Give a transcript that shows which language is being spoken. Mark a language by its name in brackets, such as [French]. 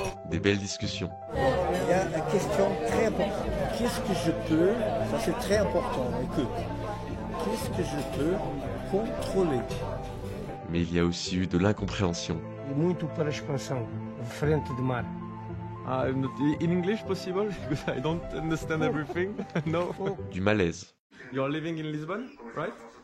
[French] Des belles discussions. Il y a une question très importante. Qu'est-ce que je peux, ça c'est très important, écoute, qu'est-ce que je peux contrôler? Mais il y a aussi eu de l'incompréhension. [Portuguese] E muito para a expansão, frente de mar. [English] In English possible? Because I don't understand everything. No. [French] Du malaise. [English] You're living in Lisbon, right?